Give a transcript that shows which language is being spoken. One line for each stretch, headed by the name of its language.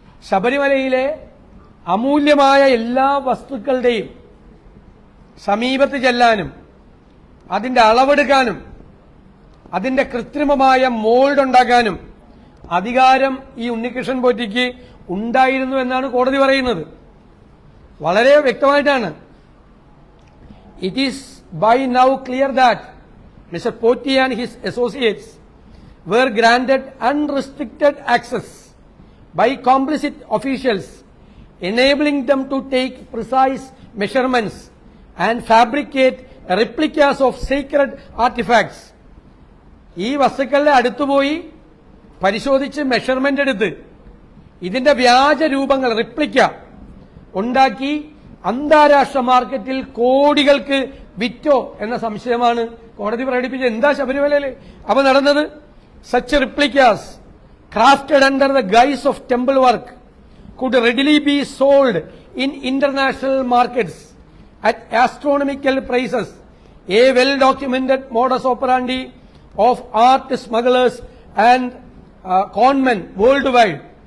Malayalam: ശബരിമലയിലെ അമൂല്യമായ എല്ലാ വസ്തുക്കളുടെയും സമീപത്ത് ചെല്ലാനും അതിന്റെ അളവെടുക്കാനും അതിന്റെ കൃത്രിമമായ മോൾഡ് ഉണ്ടാക്കാനും അധികാരം ഈ ഉണ്ണികൃഷ്ണൻ പോറ്റിക്ക് ഉണ്ടായിരുന്നു എന്നാണ് കോടതി പറയുന്നത്. വളരെ വ്യക്തമായിട്ടാണ്.
English: It is by now clear that Mr. Poti and his associates were granted unrestricted access by complicit officials, enabling them to take precise measurements and fabricate replicas of sacred artifacts.
Malayalam: ഈ വസ്തുക്കളുടെ അടുത്തുപോയി പരിശോധിച്ച് മെഷർമെന്റ് എടുത്ത് ഇതിന്റെ വ്യാജ രൂപങ്ങൾ replica ഉണ്ടാക്കി അന്താരാഷ്ട്ര മാർക്കറ്റിൽ കോടികൾക്ക് വിറ്റോ എന്ന സംശയമാണ് കോടതി പ്രകടിപ്പിച്ചത്. എന്താ ശബരിമലയിൽ അവ നടന്നത്?
English: Such replicas crafted under the guise of temple work could readily be sold in international markets at astronomical prices, a well-documented modus operandi of art smugglers and conmen worldwide.